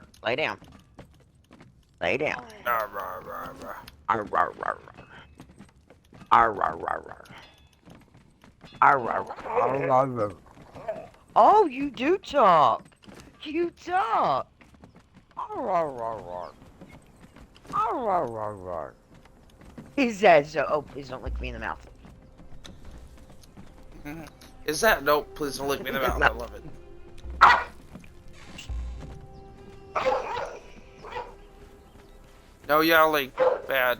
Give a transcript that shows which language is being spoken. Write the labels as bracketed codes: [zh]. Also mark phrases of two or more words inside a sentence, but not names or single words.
[en] Lay down. Lay down. Rah, rah, rah, rah. Arr, arr, arr, arr. Arr, arr, arr, arr. Arr, arr, arr, arr, arr. Oh, you do talk. You talk. Arr, arr, arr, arr. Arr, arr, arr, arr. He says so. Oh, please don't lick me in the mouth. Is that? Nope, please don't lick me in the mouth. I love it. No yelling. Bad.